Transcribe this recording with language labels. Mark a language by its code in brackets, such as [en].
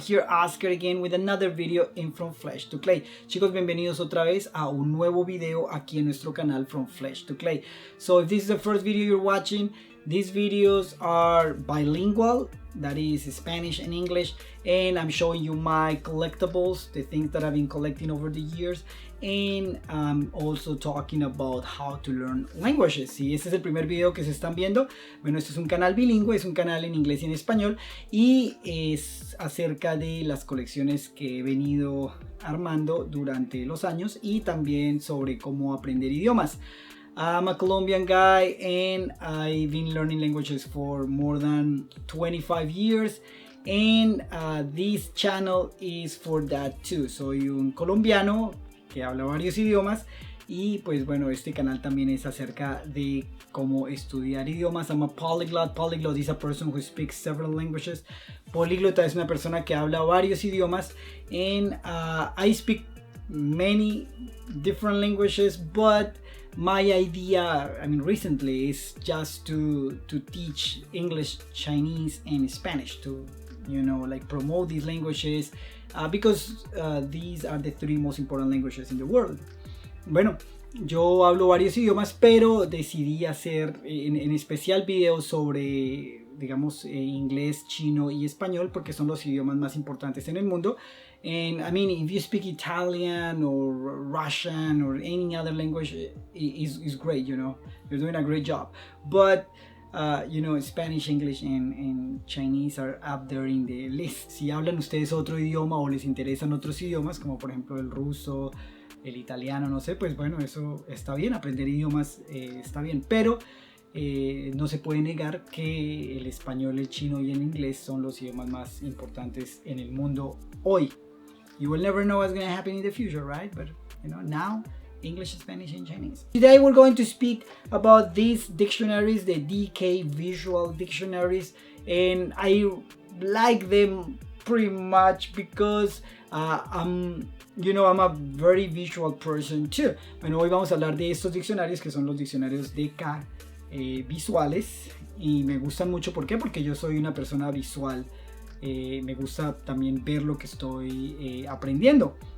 [en] Here Oscar again with another video in From Flesh to Clay. [es] Chicos, bienvenidos otra vez a un nuevo video aquí en nuestro canal From Flesh to Clay. [en] So if this is the first video you're watching, these videos are bilingual, that is Spanish and English, and I'm showing you my collectibles, the things that I've been collecting over the years, and I'm also talking about how to learn languages. [es] Si este es el primer video que se están viendo, bueno, este es un canal bilingüe, es un canal en inglés y en español, y es acerca de las colecciones que he venido armando durante los años y también sobre cómo aprender idiomas. [en] I'm a Colombian guy and I've been learning languages for more than 25 years, and this channel is for that too. [es] Soy un colombiano que habla varios idiomas y pues bueno, este canal también es acerca de cómo estudiar idiomas. [en] I'm a polyglot. Polyglot is a person who speaks several languages. [es] Políglota es una persona que habla varios idiomas, [en] and I speak many different languages, but my idea, recently is just to teach English, Chinese, and Spanish to, promote these languages because these are the three most important languages in the world. [es] Bueno, yo hablo varios idiomas, pero decidí hacer en especial videos sobre, digamos, inglés, chino y español, porque son los idiomas más importantes en el mundo. [en] And if you speak Italian or Russian or any other language, is great, you're doing a great job. But Spanish, English, and Chinese are up there in the list. [es] Si hablan ustedes otro idioma o les interesan otros idiomas, como por ejemplo el ruso, el italiano, no sé, pues bueno, eso está bien, aprender idiomas está bien, pero no se puede negar que el español, el chino y el inglés son los idiomas más importantes en el mundo hoy. [en] You will never know what's going to happen in the future, right? But now English, Spanish, and Chinese. Today we're going to speak about these dictionaries, the DK visual dictionaries, and I like them pretty much because I'm a very visual person too. [es] Bueno, hoy vamos a hablar de estos diccionarios que son los diccionarios DK visuales, y me gustan mucho. ¿Por qué? Porque yo soy una persona visual. Me gusta también ver lo que estoy aprendiendo.